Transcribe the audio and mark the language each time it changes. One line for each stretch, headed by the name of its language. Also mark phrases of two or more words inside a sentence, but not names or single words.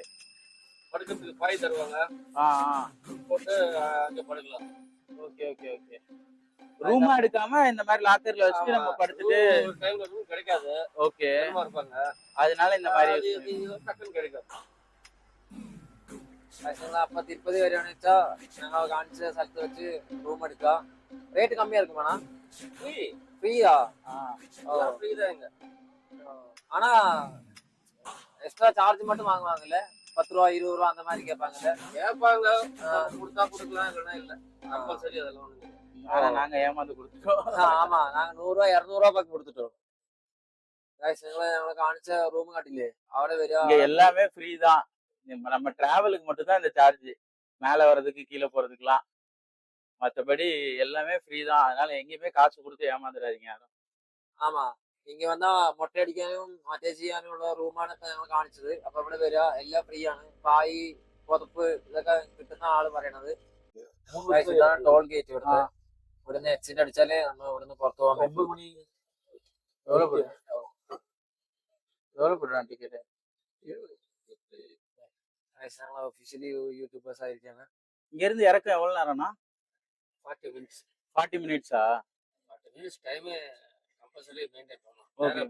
Tamil: படுக்கிறதுக்கு பாய் தருவாங்க. போட்டு அங்க படுக்கலாம். ஓகே ஓகே ஓகே. ரூமா எடுக்காம இந்த மாதிரி லாக்கர்ல வச்சுட்டு நம்ம படுத்துட்டு டைம்ல ரூம் கிடைக்காது. ஓகே இருப்பாங்க. அதனால இந்த மாதிரி டக்குன்னு கிடைக்கும். அப்ப திருப்பதி வரையும் வச்சா நாங்க காணிச்ச
Malayalam: സ്ഥലത്ത് വെച്ച്
Tamil: ரூம் எடுக்கலாம். ரேட் கம்மியா இருக்குமாண்ணா? ஃப்ரீயா? ஃப்ரீ தான் இங்க. ஆனா
English: extra charge
Tamil: மட்டும் வாங்குவாங்கல்ல, 10 ரூபா 20 ரூபா அந்த மாதிரி கேட்பாங்கல்ல. கேட்பாங்க, கொடுத்தா கொடுக்கலாம், இல்லைன்னா இல்லை. கம்பல்சரி அதெல்லாம் ஒண்ணு. ஆனா நாங்க ஏமாந்து கொடுத்துட்டோம். ஆமா, நாங்க 100 ரூபா 200 ரூபா பக்கம் கொடுத்துட்டோம்.
Malayalam: ഞങ്ങളെ കാണിച്ച റൂം കാട്ടില്ലേ അവിടെ വരിക.
Tamil: எல்லாமே ஃப்ரீ தான். நம்ம டிராவலுக்கு மட்டும் தான் இந்த சார்ஜ், மேல வர்றதுக்கு கீழே போறதுக்குலாம். மற்றபடி எல்லாமே ஃப்ரீ தான். அதனால எங்கேயுமே காசு கொடுத்து ஏமாந்துடாதீங்க யாரும்.
Malayalam: ആമാ, ഇങ്ങ വന്നാ മൊട്ടയടിക്കാനും മറ്റേ ചെയ്യാനുള്ള റൂമാണ് ഇപ്പൊ ഞങ്ങൾ കാണിച്ചത്. അപ്പൊ ഇവിടെ വരിക, എല്ലാം ഫ്രീ ആണ്. പായി, പുതപ്പ് ഇതൊക്കെ കിട്ടുന്ന ആള് പറയണത്. ഇതാണ്
English: toll gate.
Malayalam: ഇവിടുന്ന് എക്സിറ്റ് അടിച്ചാലേ നമ്മൾ ഇവിടുന്ന് പുറത്തു പോകാൻ പറ്റും.
Tamil: டிக்கெட்
English: officially YouTubers
Tamil: ஆயிருக்காங்க. இங்க இருந்து இறக்க எவ்வளவு நேரம்னா? 40 மினிட்ஸ். 40 மினிட்ஸா? 40 மினிட்ஸ் டைம்
English: compulsory maintain
Tamil: பண்ணணும்.